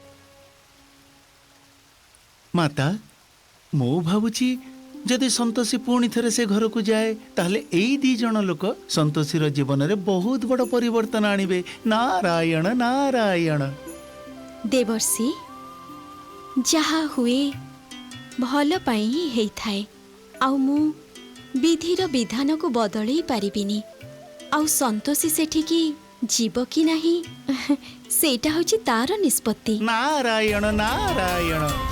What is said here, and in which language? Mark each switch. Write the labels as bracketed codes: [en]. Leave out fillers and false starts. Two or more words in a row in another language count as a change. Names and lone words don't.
[or] ମାତା ମୁଁ ଭାବୁଛି ଯଦି ସନ୍ତୋଷୀ ପୁଣି ଥରେ ସେ ଘରକୁ ଯାଏ ତାହାହେଲେ ଏଇ ଦୁଇ ଜଣ ଲୋକ ସନ୍ତୋଷୀର ଜୀବନରେ ବହୁତ ବଡ଼ ପରିବର୍ତ୍ତନ ଆଣିବେ। नारायण नारायण। देवर्षि ଯାହା ହୁଏ ଭଲ ପାଇଁ ହିଁ ହେଇଥାଏ। ଆଉ ମୁଁ ବିଧିର ବିଧାନକୁ ବଦଳେଇ ପାରିବିନି। ଆଉ ସନ୍ତୋଷୀ ସେଠିକି ଯିବ କି ନାହିଁ ସେଇଟା ହେଉଛି ତାର ନିଷ୍ପତ୍ତି। ନାରାୟଣ ନାରାୟଣ।